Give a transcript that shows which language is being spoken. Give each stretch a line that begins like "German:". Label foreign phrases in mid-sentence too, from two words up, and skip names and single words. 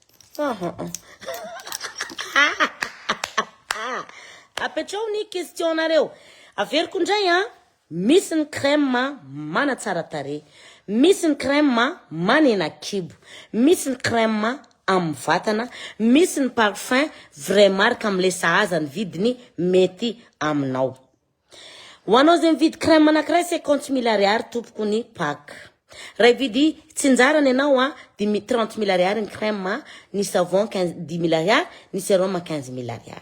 Malagasy: apetrao ny question nareo averiko ndray misy ny crème manatsara tare misy ny crème manena kibo misy ny crème amin'ny vatana, misy ny
French: parfum vrai marque
Malagasy: am'le sahazany vidiny mety aminao. Ho anao zay mividy crème anankiray 50 000 ariary tompoko ny pack. Raha vidy tsinjarany ianao de 30 000 ariary ny crème, ny savon 10 000 ariary, ny sérum 15 000 ariary.